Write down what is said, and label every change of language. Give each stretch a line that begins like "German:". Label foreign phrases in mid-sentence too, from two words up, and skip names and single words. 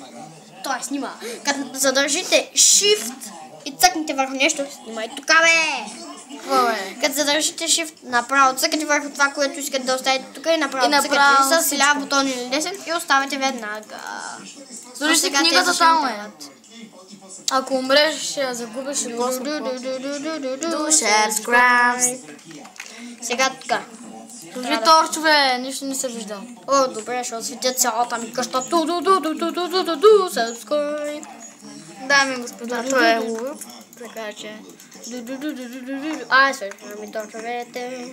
Bulgarian: Той снима. Като задържите Shift и цъкнете върху нещо, снимай тук, бе! Какво е? Като задържите Shift, направо цъкате върху това, което искате да оставите тук и направо цъкате с ляв бутон или десен и оставяте веднага. Слушайте книгата там, е. Ако умреш, ще я загубиш и после
English: Do share, subscribe.
Bulgarian: Сега така. Сложи торчове, нищо не се виждал. О, добре, ще осветя цялата ми къща. Subscribe. Дами и господа, това е лук. Така че... Ай, свършваме ми торчовете.